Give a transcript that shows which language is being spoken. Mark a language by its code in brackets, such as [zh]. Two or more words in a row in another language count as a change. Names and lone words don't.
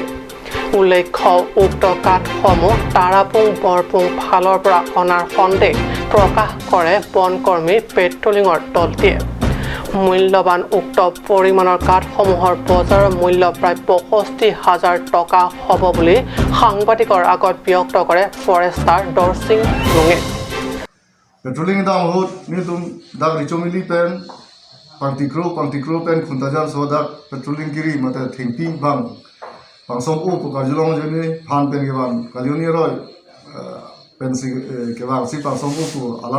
[as] উল্লেখ্য, উক্ত কাঠসমূহ তাৰাপুং বৰপুং ফালৰ পৰা অনাৰ সন্দেহ প্ৰকাশ কৰে বনকৰ্মীৰ পেট্ৰলিঙৰ দলটিয়ে। মূল্যৱান উক্ত পৰিমাণৰ কাঠসমূহৰ বজাৰৰ মূল্য প্ৰায় 65,000 টকা হ'ব বুলি সাংবাদিকৰ আগত ব্যক্ত কৰে ফৰেষ্টাৰ দৰসিং লুঙে। [mjw] Petroling da hot ni tum da richomili pen pantikro pen khuntajan so da petroling kiri mate thingping bang pangsom u pokajulong jeni phan pen ke bang kalioni roi pensi ke bang si pangsom u alam